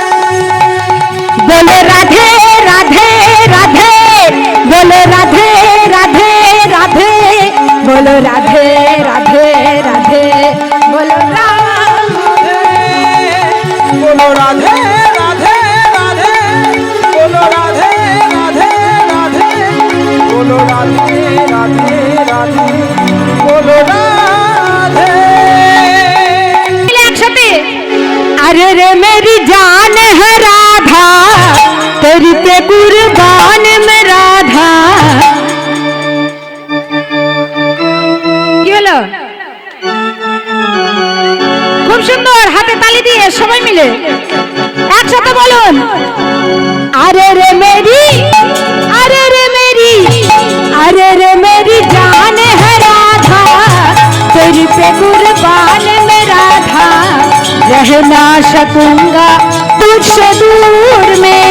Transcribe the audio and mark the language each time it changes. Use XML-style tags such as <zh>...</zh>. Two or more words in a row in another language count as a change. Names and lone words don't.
<bn>বলো রাধে রাধে রাধে বলো রাধে রাধে রাধে বলো রাধে রাধে রাধে বলো বলো রাধে রাধে রাধে বলো রাধে রাধে রাধে বলো রাধে রাধে রাধে বলো রাধে মিলে একসাথে</bn> <hi>अरे रे मेरी जान है राधा तेरी पे कुर्बान में राधा</hi> <bn>কি হলো খুব সুন্দর হাতে তালি দিয়ে সবাই মিলে একসাথে বলুন</bn> <hi>अरे रे मेरी अरे रे मेरी अरे रे मेरी जान है राधा तेरी पे कुर्बान में राधा रह ना सकूंगा तुझसे दूर में</hi>